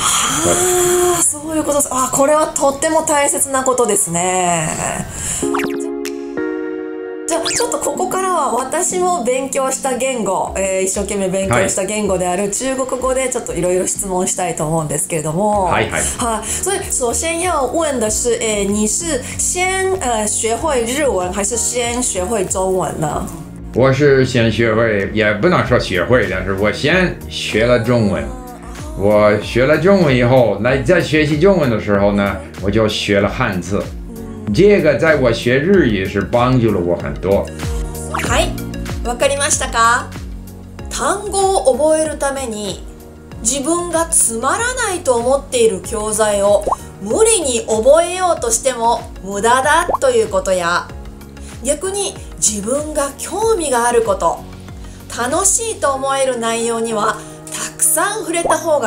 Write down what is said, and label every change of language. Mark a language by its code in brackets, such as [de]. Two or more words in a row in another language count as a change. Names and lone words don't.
[ja] そういうことです。これはとっても大切なことですね。じゃあちょっとここからは私も勉強した言語、一生懸命勉強した言語である中国語でちょっといろいろ質問したいと思うんですけれども。 [zh] 所以首先要問的是，你是先学会日文还是先学会中文呢？我是先学会，也不能说学会，但是我先学了中文。我学了中文以后，在学习中文的时候呢，我就学了汉字。这个在我学日语是帮助了我很多。 [ja] はい、わかりましたか？単語を覚えるために自分がつまらないと思っている教材を無理に覚えようとしても無駄だということや、逆に自分が興味があること、楽しいと思える内容にはたくさん触れた方が